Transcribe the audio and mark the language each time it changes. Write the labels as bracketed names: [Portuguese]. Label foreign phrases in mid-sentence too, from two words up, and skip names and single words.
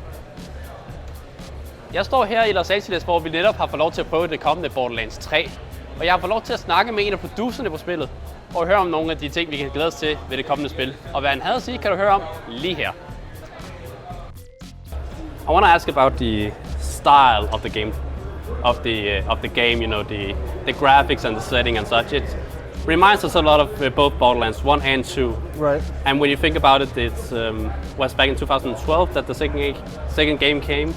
[Danish] Jeg står her i Los Angeles, hvor vi netop har fået lov til at prøve det kommende Borderlands 3. Og jeg har fået lov til at snakke med en af producerne på spillet, og høre om nogle af de ting, vi kan glæde os til ved det kommende spil. Og hvad han havde at sige, kan du høre om lige her. [English] I want to ask about the style of the game, of the game. You know, the graphics and the setting and such. It reminds us a lot of both Borderlands 1 and 2. Right. And when you think about it, it was back in 2012 that the second game came.